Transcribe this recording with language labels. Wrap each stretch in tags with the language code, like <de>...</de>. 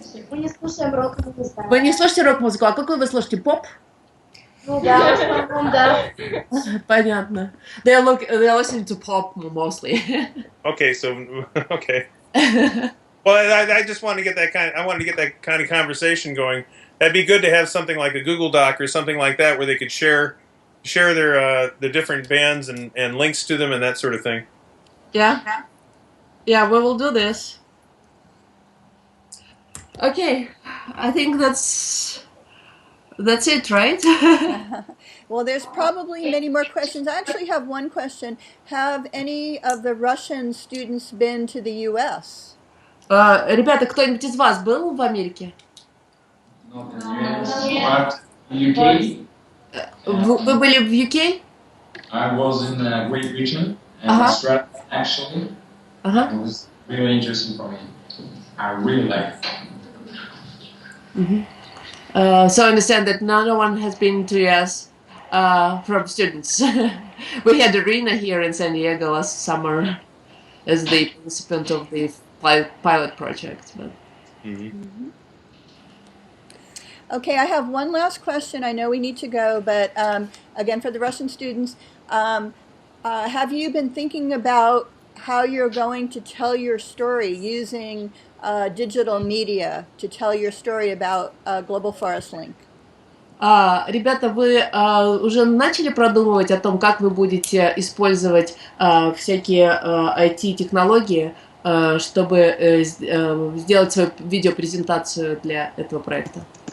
<ru>Мы не слушаем рок-музыку. Вы не слушаете рок-музыку, а какую вы слушаете? Поп? Ну да, в основном, да. Понятно.</ru> <en>They're listening to pop mostly. Okay, okay. Well, I just want to get that kind of conversation going. That'd be good to have something like a Google Doc or something like that where they could share their different bands and links to them and that sort of thing. Yeah, we will do this. Okay, I think that's it, right? Well, there's probably many more questions. I actually have one question. Have any of the Russian students been to the U.S.?</en> <ru>Ребята, кто-нибудь из вас был в Америке?</ru> <en>Not in the US, but UK.</en> <ru>Вы были в UK?</ru> <en>I was in a Great Britain and Australia, actually. It was really interesting for me. I really liked it. So I understand that no one has been to US from students. We had Arena here in San Diego last summer. as the participant of the pilot project. But. Mm-hmm. Okay, I have one last question. I know we need to go, but again, for the Russian students, have you been thinking about how you're going to tell your story using digital media to tell your story about Global Forest Link?</en> <ru>Ребята, вы уже начали продумывать о том, как вы будете использовать всякие IT-технологии, чтобы сделать свою видеопрезентацию для этого проекта?</ru>